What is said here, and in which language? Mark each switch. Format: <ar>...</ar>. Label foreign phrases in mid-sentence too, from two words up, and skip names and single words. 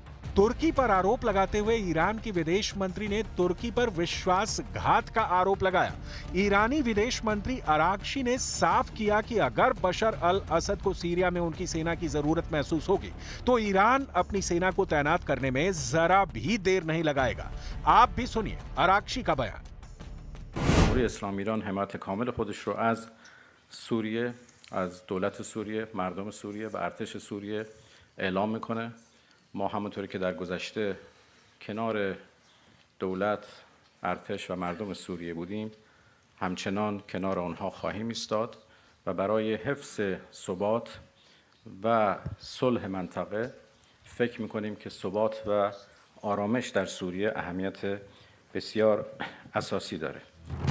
<hi>तुर्की पर आरोप लगाते हुए ईरान की विदेश मंत्री ने तुर्की पर विश्वासघात का आरोप लगाया। ईरानी विदेश मंत्री अरागची ने साफ किया कि अगर बशर अल असद को सीरिया में उनकी सेना की जरूरत महसूस होगी तो ईरान अपनी सेना को तैनात करने में जरा भी देर नहीं लगाएगा। आप भी सुनिए अरागची का बयान।</hi> <fa>جمهوری اسلامی ایران حمایت کامل خودش رو از سوریه، از دولت سوریه، مردم سوریه و ارتش سوریه اعلام میکنه. ما همونطوری که در گذشته کنار دولت، ارتش و مردم سوریه بودیم، همچنان کنار آنها خواهیم ایستاد و برای حفظ ثبات و صلح منطقه فکر میکنیم که ثبات و آرامش در سوریه اهمیت بسیار اساسی داره.</fa>